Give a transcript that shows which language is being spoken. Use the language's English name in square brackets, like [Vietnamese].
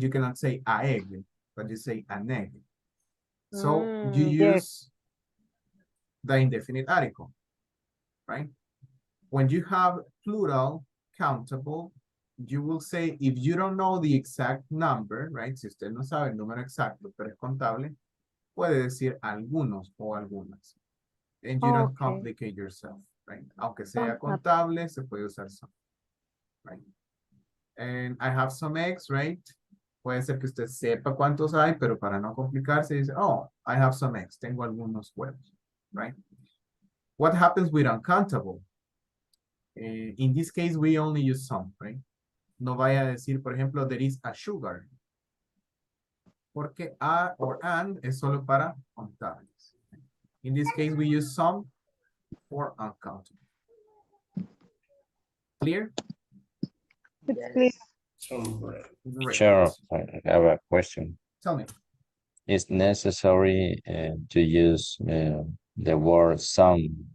[English] You cannot say a egg, but you say an egg. So you use the indefinite article, right? When you have plural countable, you will say, if you don't know the exact number, right? [Spanish] Si usted no sabe el número exacto, pero es contable, puede decir algunos o algunas. [English] And you don't complicate yourself, right? [Spanish] Aunque sea contable, se puede usar [English] some, right? And I have some eggs, right? [Spanish] Puede ser que usted sepa cuántos hay, pero para no complicarse, dice, [English] oh, I have some eggs. [Spanish] Tengo algunos huevos, right? [English] What happens with uncountable? In this case, we only use some, right? [Spanish] No vaya a decir, por ejemplo, [English] there is a sugar. [Spanish] Porque a or and es solo para contables. [English] In this case, we use some for uncountable. Clear? It's clear. Great. Sure, I have a question. Tell me. It's necessary to use the word some.